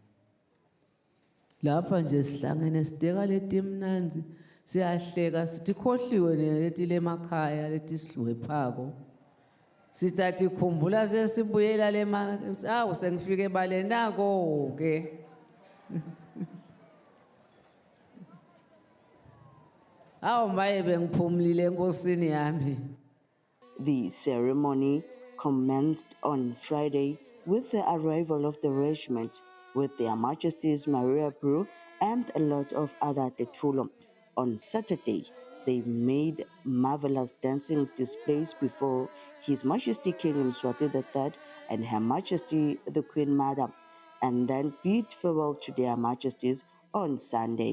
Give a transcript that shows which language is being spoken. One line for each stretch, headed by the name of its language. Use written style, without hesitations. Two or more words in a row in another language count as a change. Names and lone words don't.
Swati: lapha nje sihlangene sideka letimnanzi siyahleka sithi khohliwe naleti lemakhaya leti sihlwephako sithathi khumbula sesibuyela awu sengifike balenako ke awu maye bengiphumlile enkosini yami.
English: The ceremony commenced on Friday with the arrival of the regiment, with Their Majesties Maria Brew and a lot of other Tetfulo. On Saturday, they made marvelous dancing displays before His Majesty King Mswati III and Her Majesty the Queen Mother, and then bid farewell to Their Majesties on Sunday.